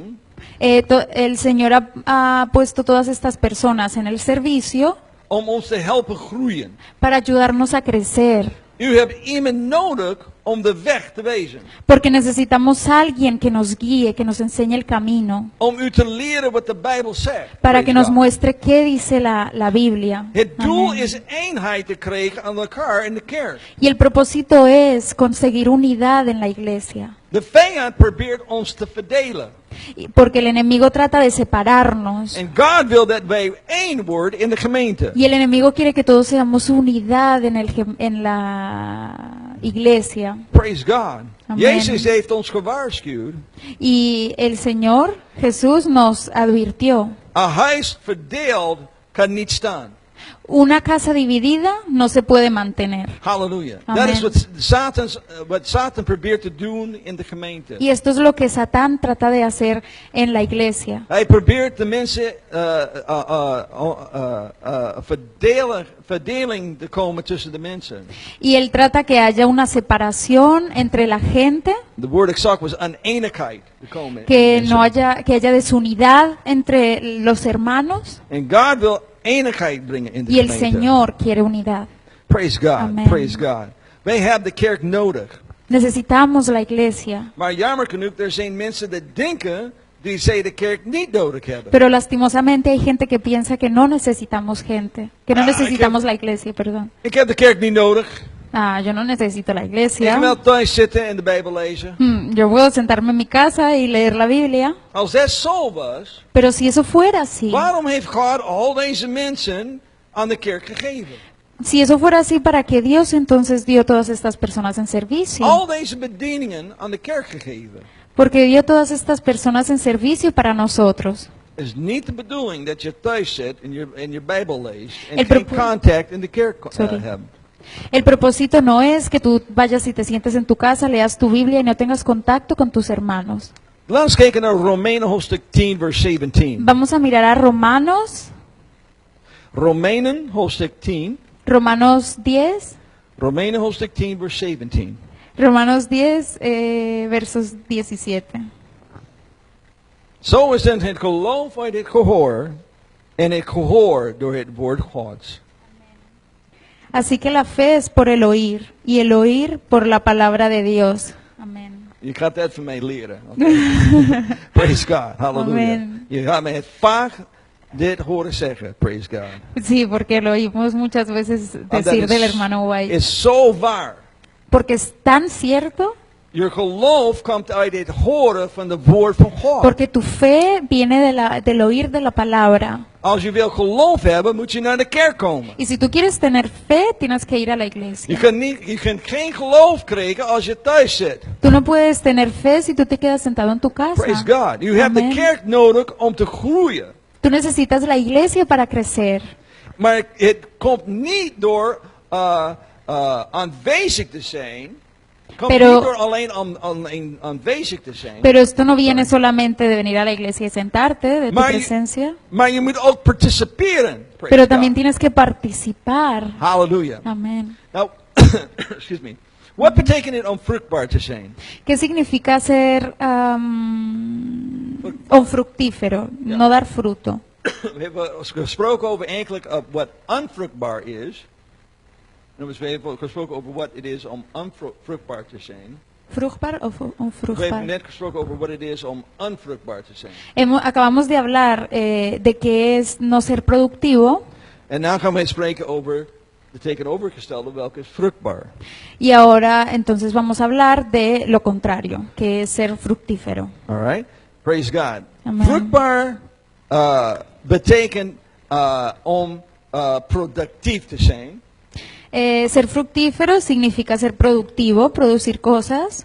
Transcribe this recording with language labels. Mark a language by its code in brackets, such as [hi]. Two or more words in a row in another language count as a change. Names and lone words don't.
[es] El Señor ha puesto todas estas personas en el servicio [nl] om ons te helpen groeien. [es] para ayudarnos a crecer, [nl] U hebt iemand nodig om de weg te wezen. [es] porque necesitamos a alguien que nos guíe, que nos enseñe el camino, [nl] Om u te leren wat de Bijbel zegt. [es] para que [en] Praise [es] nos [en] God. [es] muestre qué dice la Biblia. [nl] Het doel [es] Amén. [nl] is eenheid te krijgen aan elkaar in de kerk. [es] Y el propósito es conseguir unidad en la iglesia, [nl] De vijand probeert ons te verdelen. [es] porque el enemigo trata de separarnos. [nl] En God wil dat wij één worden in de gemeente. [es] Y el enemigo quiere que todos seamos unidad en la iglesia. [en] Praise God. Amen. [nl] Jezus heeft ons gewaarschuwd. [es] Y el Señor Jesús nos advirtió, [nl] Een huis verdeeld kan niet staan. [es] una casa dividida no se puede mantener. [nl] Halleluja. [es] Amen. [nl] Dat is wat Satan probeert te doen in de gemeente. [es] Y esto es lo que Satán trata de hacer en la iglesia. [nl] Hij probeert de mensen verdeling te komen tussen de mensen. [es] Y él trata que haya una separación entre la gente, [nl] De woord exact was oneenigheid te komen. [es] que haya desunidad entre los hermanos, [nl] En God wil eenigheid brengen in de [es] y el [nl] gemeente. [es] Señor quiere unidad. [en] Praise God. Amen. Praise God. [nl] Wij hebben de kerk nodig. [es] Necesitamos la iglesia. [nl] Maar jammer genoeg, er zijn mensen die denken die zij de kerk niet nodig hebben. [es] Pero lastimosamente hay gente que piensa que no necesitamos gente, que no Ah, necesitamos la iglesia, perdón. [nl] Ik heb de kerk niet nodig. [es] Yo no necesito la [nl] Ik [es] iglesia. [nl] kan wel thuis zitten en de Bijbel lezen. [es] Yo puedo sentarme en mi casa y leer la Biblia, [nl] Als dat zo was, [es] pero si eso fuera así, [nl] waarom heeft God al deze mensen aan de kerk gegeven? [es] Si eso fuera así, ¿para qué Dios entonces dio todas estas personas en servicio? [nl] Al deze bedieningen aan de kerk gegeven. [es] Porque dio todas estas personas en servicio para nosotros. [nl] Het is niet de bedoeling dat je thuis zit en je Bijbel leest en [es] El [nl] geen [es] propo- [nl] contact in de kerk [en] Sorry. [nl] hebt. [es] El propósito no es que tú vayas y te sientes en tu casa, leas tu Biblia y no tengas contacto con tus hermanos. [nl] Laten we eens kijken naar Romeinen hoofdstuk 10 vers 17. [es] Vamos a mirar a Romanos, [nl] Romeinen hoofdstuk 10. [es] Romanos 10, [nl] Romeinen hoofdstuk 10 vers 17. [es] Romanos 10, versos 17. [nl] Zo is dan het geloof uit het gehoor en het gehoor door het woord Gods. [es] Así que la fe es por el oír y el oír por la palabra de Dios. Amén. [nl] Je gaat dat van mij leren. [en] Okay? Praise God. Halleluja. Amen. [nl] Je gaat mij het vaak dit horen zeggen. [en] Praise God. [es] Sí, porque lo oímos muchas veces decir del hermano White. [nl] is zo waar. [es] Porque es tan cierto, [nl] Je geloof komt uit het horen van het woord van God. [es] porque tu fe viene del oír de la palabra. [nl] Als je wil geloof hebben, moet je naar de kerk komen. [es] Y si tú quieres tener fe, tienes que ir a la [nl] Je [es] iglesia. [nl] kunt geen geloof krijgen als je thuis zit. [es] Tú no puedes tener fe si tú te quedas sentado en tu casa. [en] Praise God. You have Amen. [nl] de kerk nodig om te groeien. [es] Tú necesitas la iglesia para crecer. [nl] Maar het komt niet door aanwezig te zijn. Het komt [es] Pero- [nl] niet door alleen aanwezig te zijn. [es] Pero esto no viene solamente de venir a la iglesia y sentarte, de tu [nl] Maar je- [es] presencia, [nl] Maar je moet ook participeren. [en] Praise [es] pero [en] God. [es] también tienes que participar. [en] Hallelujah. [es] Amén. [nl] Nou, [en] excuse me. [nl] Wat betekent het om vruchtbaar te zijn? [es] ¿Qué significa ser un fructífero? [nl] Ja. [es] No dar fruto. [nl] We hebben gesproken over eigenlijk wat onvruchtbaar is. En we hebben gesproken over wat het is om onvruchtbaar te zijn. ¿Vruchtbaar o We hebben onvruchtbaar? net gesproken over wat het is om onvruchtbaar te zijn. [es] Acabamos de hablar de qué es no ser productivo [nl] En nu gaan we spreken over de tegenovergestelde, welke is vruchtbaar. [es] y ahora entonces vamos a hablar de lo contrario, que es ser fructífero. [en] All right? Praise God. Amen. [nl] Vruchtbaar betekent om productief te zijn. [es] Ser fructífero significa ser productivo, producir cosas.